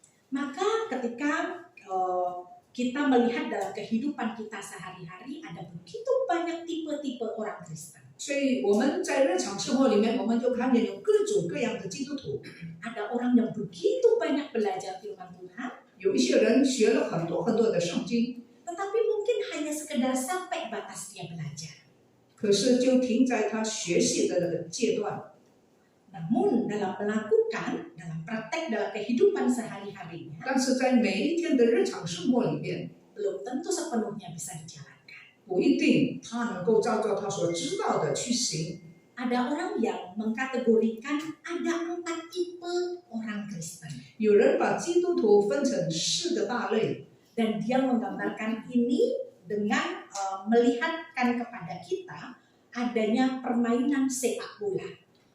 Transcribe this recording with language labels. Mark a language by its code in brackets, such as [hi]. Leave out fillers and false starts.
[id] Maka ketika kita melihat dalam kehidupan kita sehari-hari, ada begitu banyak tipe-tipe orang Kristen. [zh] 所以我们在日常生活里面，我们就看见有各种各样的基督徒， [id] Ada orang yang begitu banyak belajar firman Tuhan, [zh] 有一些人学了很多很多的圣经， [id] tetapi mungkin hanya sekedar sampai batas dia belajar. [zh] 可是就停在他学习的那个阶段。 [id] Namun dalam melakukan, dalam praktek dalam kehidupan sehari-harinya, [zh] 但是在每一天的日常生活里面， [id] belum tentu sepenuhnya bisa dijalankan. [zh] 不一定他能够照着他所知道的去行。 [id] Ada orang yang mengkategorikan ada 4 tipe orang Kristen. [zh] 有人把基督徒分成4个大类， [id] Dan dia menggambarkan ini dengan melihatkan kepada kita adanya permainan sepak bola.